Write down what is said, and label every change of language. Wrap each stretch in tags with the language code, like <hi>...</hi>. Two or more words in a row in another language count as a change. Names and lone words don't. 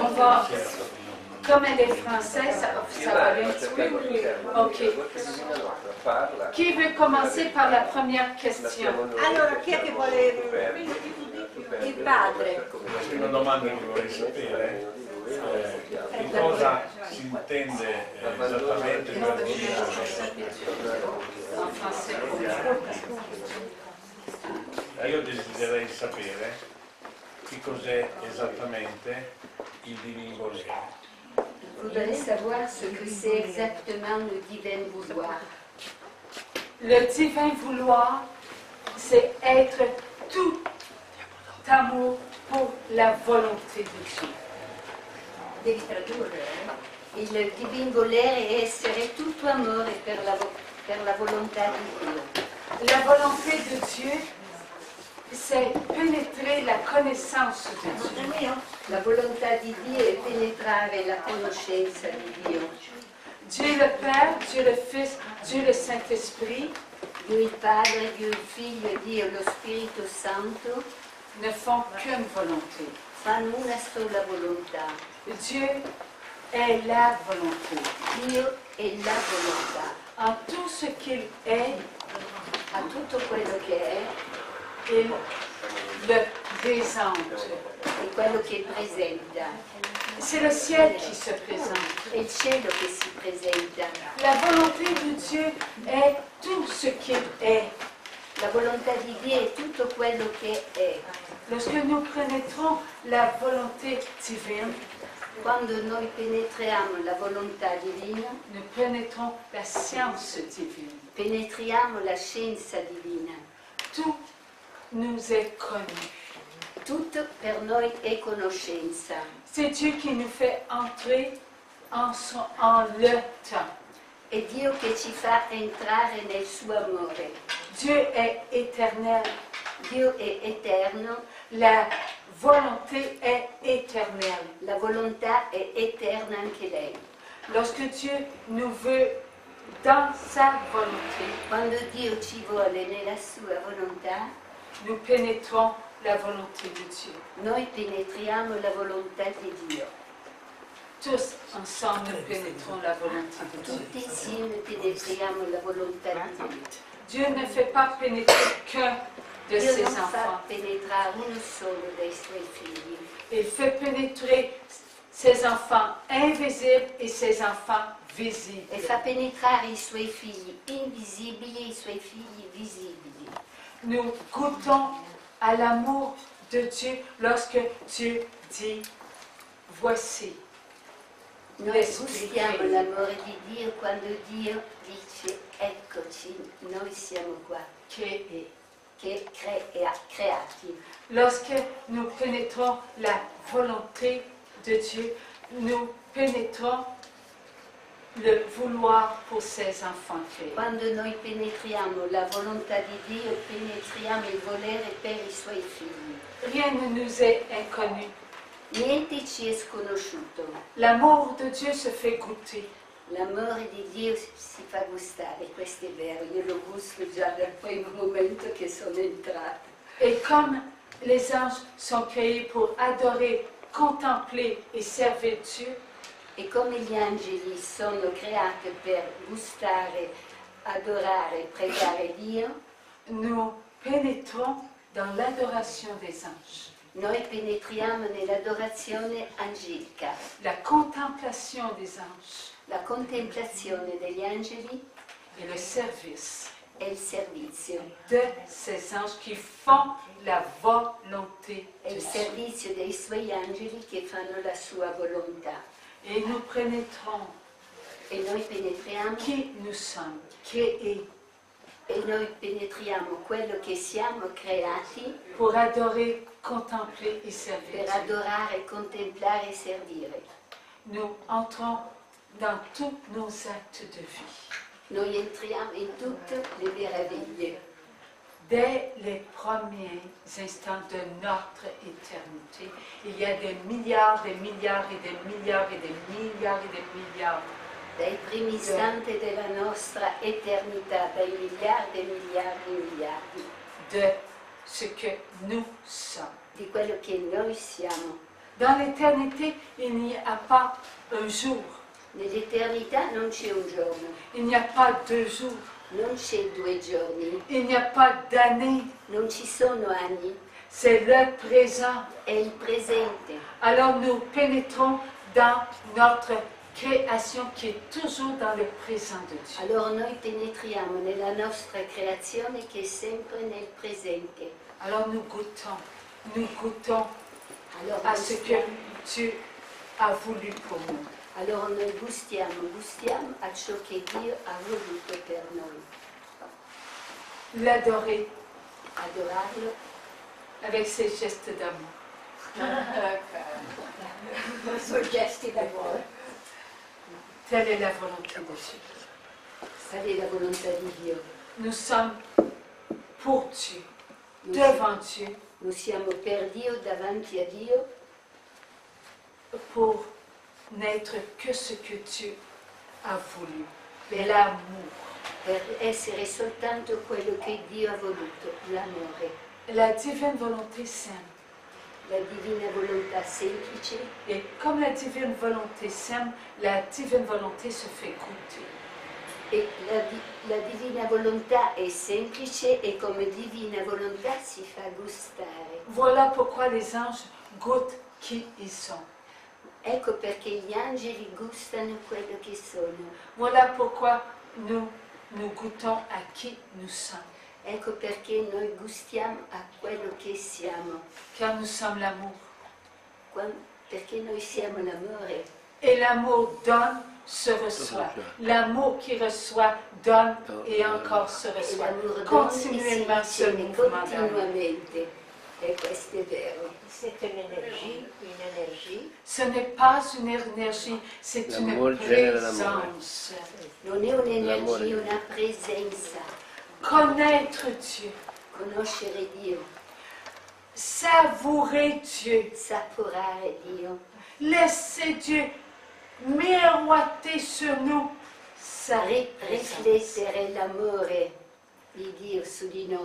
<fr>va, comme elle est française, ça va bien. Oui. Ok. Qui veut commencer par la première question?</fr> <it>Allora, chi è che vuole? Il padre. Una domanda che vorrei sapere che cosa si intende esattamente per io desidererei sapere che cos'è esattamente il divin volere.</it> <fr>Vous voulez savoir ce que c'est exactement le divin vouloir. Le divin vouloir, c'est être tout amour pour la volonté de Dieu.</fr> <it>Devi tradurre. Il divin volere è essere tutto amore per la volontà di Dio.</it> <fr>La volonté de Dieu, c'est pénétrer la connaissance de Dieu.</fr> <it>La volontà di Dio è penetrare la conoscenza di Dio.</it> <fr>Dieu le Père, Dieu le Fils, Dieu le Saint-Esprit,</fr> <it>Dio il Padre, Dio il Figlio e Dio lo Spirito Santo</it> <fr>ne font qu'une volonté.</fr> <it>fanno una sola volontà.</it> <fr>Dieu est la volonté.</fr> <it>Dio è la volontà.</it> <fr>En tout ce qu'il est,</fr> <it>A tutto quello che è</it> <fr>il le présente.</fr> <it>e quello che presenta.</it> <fr>C'est le ciel qui se présente.</fr> <it>È il cielo che si presenta.</it> <fr>La volonté de Dieu est tout ce qu'il est.</fr> <it>La volontà di Dio è tutto quello che è.</it> <fr>Lorsque nous pénétrons la volonté divine,</fr> <it>Quando noi penetriamo la volontà divina,</it> <fr>nous pénétrons la science divine.</fr> <it>penetriamo la scienza divina.</it> <fr>Tout nous est connu.</fr> <it>Tutto per noi è conoscenza.</it> <fr>C'est Dieu qui nous fait entrer en le temps.</fr> <it>È Dio che ci fa entrare nel suo amore.</it> <fr>Dieu est éternel.</fr> <it>Dio è eterno,</it> <fr>La volonté est éternelle.</fr> <it>la volontà è eterna anche lei.</it> <fr>Lorsque Dieu nous veut dans sa volonté,</fr> <it>Quando Dio ci vuole nella sua volontà,</it> <fr>nous pénétrons la volonté de Dieu.</fr> <it>noi penetriamo la volontà di Dio.</it> <fr>Tous ensemble, nous pénétrons la volonté de Dieu.</fr> <it>Tutti insieme penetriamo la volontà di Dio.</it> <fr>Dieu ne fait pas pénétrer qu'un de</fr> <it>Dio</it> <fr>ses</fr> <it>non fa</it> <fr>enfants.</fr> <it>penetrare uno solo dei suoi figli.</it> <fr>Il fait pénétrer ses enfants invisibles et ses enfants visibles.</fr> <it>E fa penetrare i suoi figli invisibili e i suoi figli visibili.</it> <fr>Nous goûtons à l'amour de Dieu lorsque Dieu dit « Voici</fr> <it>Noi</it> <fr>l'Esprit</fr> <it>gustiamo l'amore di Dio quando Dio dice eccoci, noi siamo qua,</it> <fr>qui est ».</fr> <it>che creati.</it> <fr>Lorsque nous pénétrons la volonté de Dieu, nous pénétrons le vouloir pour ses enfants créés.</fr> <it>Quando noi penetriamo la volontà di Dio, penetriamo il volere per i suoi figli.</it> <fr>Rien ne nous est inconnu.</fr> <it>Niente ci è sconosciuto.</it> <fr>L'amour de Dieu se fait goûter.</fr> <it>L'amore di Dio si fa gustare, questo è vero, io lo gusto già dal primo momento che sono entrata.</it> <fr>Et comme les anges sont créés pour adorer, contempler et servir Dieu,</fr> <it>E come gli angeli sono creati per gustare, adorare, pregare Dio,</it> <fr>nous pénétrons dans l'adoration des anges.</fr> <it>noi penetriamo nell'adorazione angelica,</it> <fr>La contemplation des anges</fr> <it>la contemplazione degli angeli</it> <fr>et le service</fr> <it>è il servizio.</it> <fr>de ses anges qui font la volonté</fr> <it>È</it> <fr>de</fr> <it>il</it> <fr>Dieu.</fr> <it>servizio dei suoi angeli che fanno la sua volontà.</it> <fr>Et nous pénétrons</fr> <it>E noi penetriamo,</it> <fr>qui nous sommes, créés</fr> <it>e noi penetriamo quello che siamo creati</it> <fr>pour adorer, contempler et</fr> <it>per</it> <fr>servir Dieu.</fr> <it>adorare, contemplare e servire.</it> <fr>Nous entrons dans tous nos actes de vie.</fr> <it>Noi entriamo in tutte le meraviglie.</it> <fr>Dès les premiers instants de notre éternité, il y a des milliards et des milliards et des milliards et des milliards et des milliards</fr> <it>Dai primi istanti della nostra eternità, dai miliardi e miliardi e miliardi,</it> <fr>de ce que nous sommes.</fr> <it>di quello che noi siamo.</it> <fr>Dans l'éternité, il n'y a pas un jour,</fr> <it>Nell'eternità non c'è un giorno,</it> <fr>il n'y a pas 2 jours,</fr> <it>non c'è 2 giorni,</it> <fr>il n'y a pas d'année,</fr> <it>non ci sono anni,</it> <fr>c'est le présent.</fr> <it>è il presente.</it> <fr>Alors nous pénétrons dans notre création qui est toujours dans le présent de Dieu.</fr> <it>Allora noi penetriamo nella nostra creazione che è sempre nel presente.</it> <fr>Alors nous goûtons</fr> <it>Allora</it> <fr>à ce que</fr> <it>gustiamo,</it> <fr>tu as voulu pour nous.</fr> <it>allora noi gustiamo a ciò che Dio ha voluto per noi.</it> <fr>L'adorer</fr> <it>Adorarlo</it> <fr>avec ses gestes d'amour.</fr> <it>i suoi gesti d'amore.</it> <fr>Telle est la volonté de Dieu.</fr> <it>Qual è la volontà di Dio?</it> <fr>Nous sommes pour Dieu,</fr> <it>Noi</it> <fr>devant Dieu,</fr> <it>Noi siamo per Dio, davanti a Dio,</it> <fr>pour n'être que ce que Dieu a voulu. L'amour.</fr> <it>per essere soltanto quello che Dio ha voluto, l'amore.</it> <fr>La divine volonté s'aime.</fr> <it>La divina volontà semplice,</it> <fr>Et comme la divine volonté s'aime, la divine volonté se fait goûter.</fr> <it>e la divina volontà è semplice e come divina volontà si fa gustare.</it> <fr>Voilà pourquoi les anges goûtent qui ils sont.</fr> <it>Ecco perché gli angeli gustano quello che sono.</it> <fr>Voilà pourquoi nous goûtons à qui nous sommes.</fr> <it>Ecco perché noi gustiamo a quello che siamo.</it> <fr>Car nous sommes l'amour.</fr> <it>Perché noi siamo l'amore.</it> <fr>Et l'amour donne, se reçoit. L'amour qui reçoit, donne et encore se</fr> <it>E</it> <fr>reçoit.</fr> <it>l'amore</it> <fr>Continuellement ce</fr> <it>riceve</it> <fr>mouvement d'amour.</fr> <it>continuamente. E questo è vero.</it> <fr>C'est une énergie, Ce n'est pas une énergie, c'est une L'amour génère l'amour. présence.</fr> <it>Non è un'energia, è una presenza.</it> <fr>Connaître Dieu,</fr> <it>Conoscere Dio,</it> <fr>savourer Dieu,</fr> <it>saporare Dio,</it> <fr>laisser Dieu miroiter sur nous sa présence.</fr> <it>riflettere l'amore di Dio su di noi.</it>